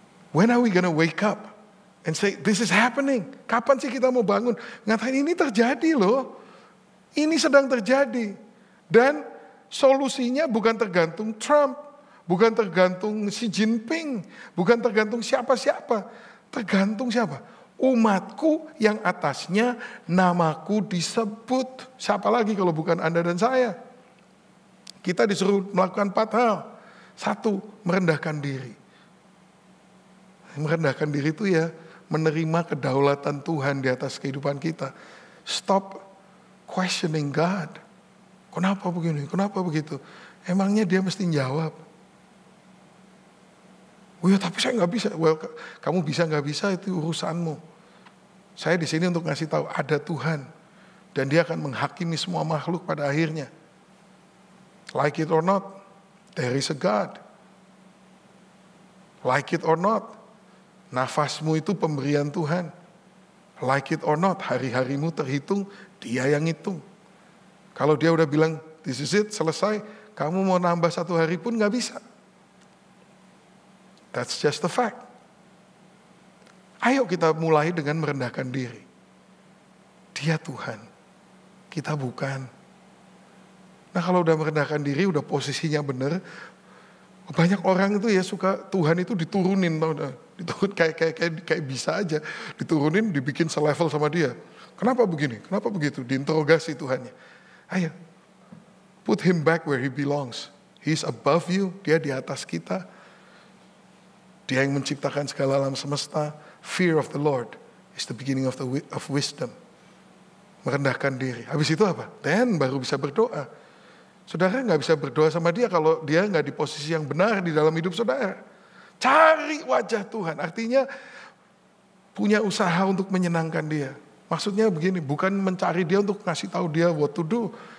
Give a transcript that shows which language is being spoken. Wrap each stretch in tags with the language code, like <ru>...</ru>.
<en>When are we gonna wake up and say, this is happening?</en> <id>Kapan sih kita mau bangun? Ngatain ini terjadi loh. Ini sedang terjadi. Dan solusinya bukan tergantung Trump. Bukan tergantung Xi Jinping, bukan tergantung siapa-siapa. Tergantung siapa? Umatku yang atasnya namaku disebut. Siapa lagi kalau bukan Anda dan saya? Kita disuruh melakukan 4 hal. 1, merendahkan diri. Merendahkan diri itu ya menerima kedaulatan Tuhan di atas kehidupan kita.</id> <en>Stop questioning God.</en> <id>Kenapa begini? Kenapa begitu? Emangnya dia mesti jawab? Oh ya, tapi saya nggak bisa. Well, kamu bisa nggak bisa itu urusanmu. Saya di sini untuk ngasih tahu ada Tuhan dan Dia akan menghakimi semua makhluk pada akhirnya.</id> <en>Like it or not, there is a God. Like it or not,</en> <id>nafasmu itu pemberian Tuhan.</id> <en>Like it or not,</en> <id>hari-harimu terhitung, Dia yang hitung. Kalau Dia udah bilang,</id> <en>this is it,</en> <id>selesai, kamu mau nambah 1 hari pun nggak bisa.</id> <en>That's just the fact.</en> <id>Ayo kita mulai dengan merendahkan diri. Dia Tuhan, kita bukan. Nah kalau udah merendahkan diri, udah posisinya benar, banyak orang itu ya suka Tuhan itu diturunin, diturun kayak bisa aja, diturunin, dibikin selevel sama Dia. Kenapa begini? Kenapa begitu? Diinterogasi Tuhannya.</id> <en>Ayo, put Him back where He belongs. He's above you,</en> <id>Dia di atas kita. Dia yang menciptakan segala alam semesta.</id> <en>Fear of the Lord is the beginning of wisdom.</en> <id>Merendahkan diri. Habis itu apa? Then baru bisa berdoa. Saudara nggak bisa berdoa sama Dia kalau Dia nggak di posisi yang benar di dalam hidup saudara. Cari wajah Tuhan. Artinya punya usaha untuk menyenangkan Dia. Maksudnya begini, bukan mencari Dia untuk ngasih tahu Dia</id> <en>what to do.</en>